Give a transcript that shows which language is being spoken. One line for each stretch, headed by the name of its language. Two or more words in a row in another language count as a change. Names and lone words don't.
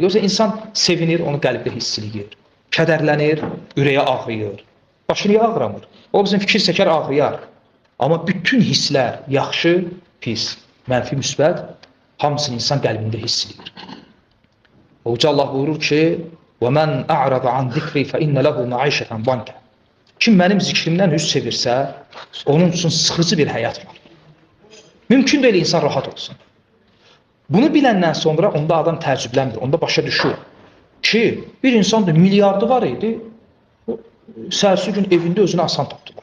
Azerbaijani: Yoxsa insan sevinir, onu qəlbdə hiss edir. Kədərlənir, ürəyə ağrıyır. Başı niyə ağramır? O bizim fikir çəkər, ağrıyar. Amma bütün hisslər, yaxşı, pis, mənfi, müsbət, hamısını insan qəlbində hiss edir. Uca Allah buyurur ki,
Arabic: وَمَنْ أَعْرَضَ عَنْ ذِكْرِ فَإِنَّ لَهُ مَعِيشَةً ضَنْكَ.
Azerbaijani: Kim mənim zikrimdən üz çevirsə, onun üçün sıxıcı bir həyat var. Mümkün deyil insan rahat olsun. Bunu biləndən sonra onda adam təəccüblənmir, onda başa düşür ki, bir insanda milyardı var idi, səhərsi gün evində özünü asan tapdılar.